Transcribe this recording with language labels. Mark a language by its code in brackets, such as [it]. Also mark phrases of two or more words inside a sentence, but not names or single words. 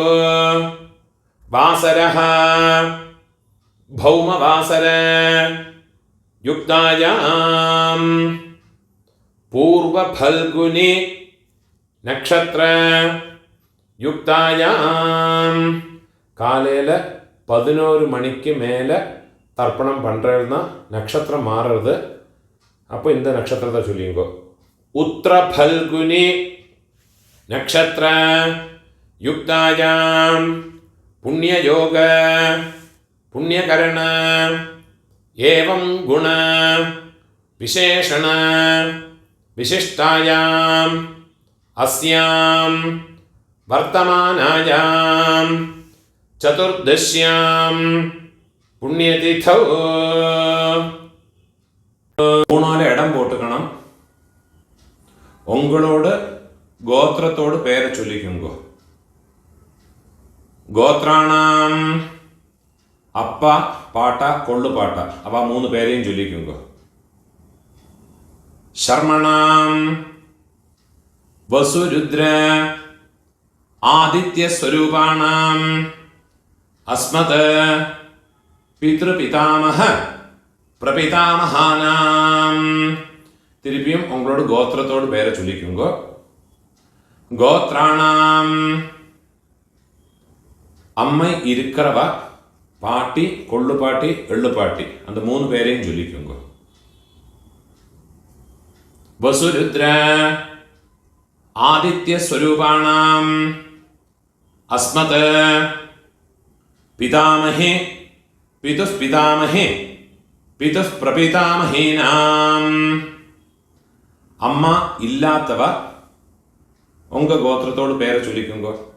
[sa] वासरः भौमवासर युक्तायां पूर्वफल्गुनि नक्षत्र युक्तायां [ta] காலையில் 11 மணிக்கு மேலே தர்ப்பணம் பண்ணுறதுனா நட்சத்திரம் மாறுறது. அப்போ இந்த நட்சத்திரத்தை சொல்லிங்கோ. [sa] उत्तर फल्गुनी नक्षत्र युक्तायां पुण्ययोग पुण्यकरण एवं गुण विशेषण विशिष्टायां अस्यां वर्तमानायां चतुर्दश्यां पुण्यतिथौ [ta] மூணால இடம் போட்டுக்கணும். உங்களோட கோத்திரத்தோடு பேரை சொல்லிக்குங்க. கோத்ராணாம் அப்பா பாட்டா கொள்ளு பாட்டா அவ 3 பேரையும் சொல்லிக்குங்க. [sa] शर्मणां वसुरुद्र आदित्य स्वरूपाणां अस्मत् पितृपितामह प्रपितामहानाम [ta] திருப்பியும் உங்களோட கோத்திரத்தோடு பேரை சொல்லிக்குங்க. கோத்ராணாம் அம்மை இருக்கிறவ பாட்டி கொள்ளு பாட்டி எள்ளு பாட்டி அந்த 3 பேரையும் சொல்லிக்குங்க. [sa] वसुरुद्र आदित्य स्वरूपाणां अस्मत् पितामहे पितुः पितामहे पितुः प्रपितामहेनाम [ta] அம்மா இல்லாதவ உங்க கோத்திரத்தோட பேர் சொல்லிக்குங்கோ.